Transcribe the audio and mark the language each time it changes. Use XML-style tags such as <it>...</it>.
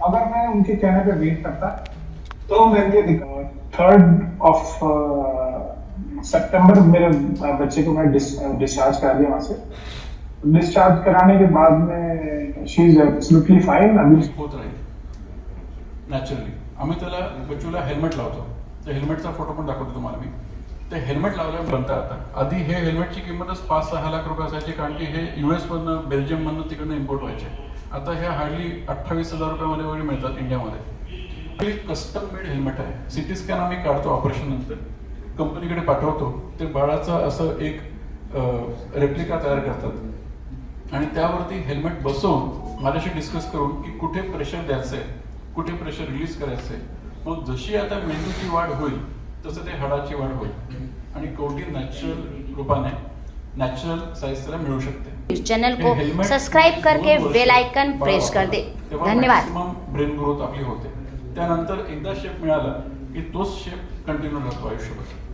<hi>अगर मैं उनके कहने पे वेट करता तो मेरे लिए 3rd सितंबर मेरे बच्चे को मैं डिस्चार्ज करा दिया वहां से. डिस्चार्ज कराने के बाद में</hi> <en>She is absolutely fine.</en> <hi>अभी</hi> <mr>होत राहील नॅचरली. आम्ही त्याला बच्चूला हेल्मेट लावतो. त्या हेल्मेटचा फोटो पण दाखवतो तुम्हाला मी. ते हेल्मेट लावल्यावर बनतं आता. आधी हे हेल्मेटची किंमतच 5-6 लाख रुपये असायची, कारण की हे US मधनं बेल्जियममधनं तिकडनं इम्पोर्ट व्हायचे. आता हे हार्डली 28,000 रुपयामध्ये वगैरे मिळतात इंडियामध्ये. हे कस्टम मेड हेल्मेट आहे. CT स्कॅन आम्ही काढतो ऑपरेशन नंतर, कंपनीकडे पाठवतो. ते बाळाचं असं एक रेप्लिका तयार करतात आणि त्यावरती हेल्मेट बसवून माझ्याशी डिस्कस करून की कुठे प्रेशर द्यायचं आहे, कुठे प्रेशर रिलीज करायचं आहे. मग जशी आता मेंदूची वाढ होईल तसं ते हाडाची वाढ होईल आणि कवटी नॅचरल रूपाने नॅचरल साइज त्याला मिळू शकते.</mr> <hi>इस चैनल को सब्सक्राइब करके बेल आइकन प्रेस कर दे. धन्यवाद.</hi> <mr>मॅक्सिमम ब्रेन ग्रोथ आपली होते. त्यानंतर एकदा शेप मिळाला की तोच शेप कंटिन्यू राहतो आयुष्यभर.</mr>